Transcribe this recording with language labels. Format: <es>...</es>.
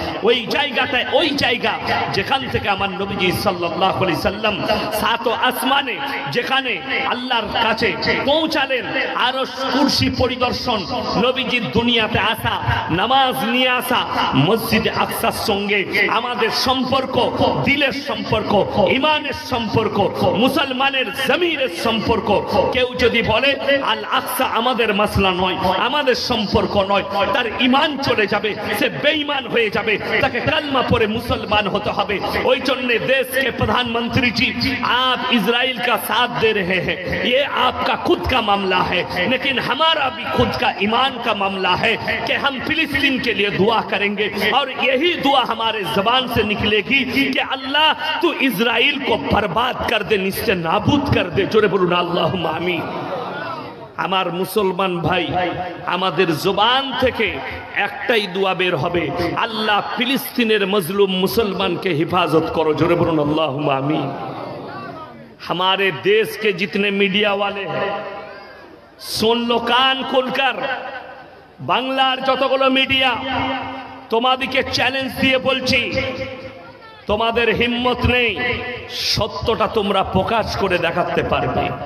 <bn>ওই জায়গাটায়, ওই জায়গা যেখান থেকে আমার নবীজি সাল্লাল্লাহু আলাইহি সাল্লাম 7 আসমানে যেখানে আল্লাহর কাছে পৌঁছালেন, আরশ কুরসি পরিদর্শন, নবীজির দুনিয়াতে আসা, নামাজ নিয়ে আসা, মসজিদে আকসার সঙ্গে আমাদের সম্পর্ক, দিলের সম্পর্ক, ইমানের সম্পর্ক, মুসলমানের জমিরের সম্পর্ক। কেউ যদি বলে আল আকসা আমাদের মাসলা নয়, আমাদের সম্পর্ক নয়, তার ঈমান চলে যাবে, সে বেঈমান হয়ে যাবে, তাকে কালমা পড়ে মুসলমান হতে হবে। ওই জন্য</bn> <hi>देश के प्रधानमंत्री जी, आप इजराइल का साथ दे रहे हैं, ये आपका खुद का मामला है, लेकिन हमारा भी खुद का ईमान का मामला है कि हम फिलिस्तीन के लिए दुआ करेंगे, और यही दुआ हमारे जबान से निकलेगी कि अल्लाह तू इजराइल को बर्बाद कर दे, निश्चय नाबूद कर दे।</hi> <bn>जोरे बोलून আল্লাহুম্মা আমিন। আমার মুসলমান ভাই, আমাদের জবান থেকে একটাই দোয়া বের হবে, আল্লাহ ফিলিস্তিনের মজলুম মুসলমানকে</bn> <hi>हिफाजत करो।</hi> <bn>जोरे बोलून আল্লাহুম্মা আমিন।</bn> <hi>हमारे देश के जितने मीडिया वाले हैं, सुन लो कान खोलकर,</hi> <bn>বাংলার যতগুলো মিডিয়া, তোমাদেরকে চ্যালেঞ্জ দিয়ে বলছি, তোমাদের হিম্মত নেই সত্যটা তোমরা প্রকাশ করে দেখাতে পারবে।</bn>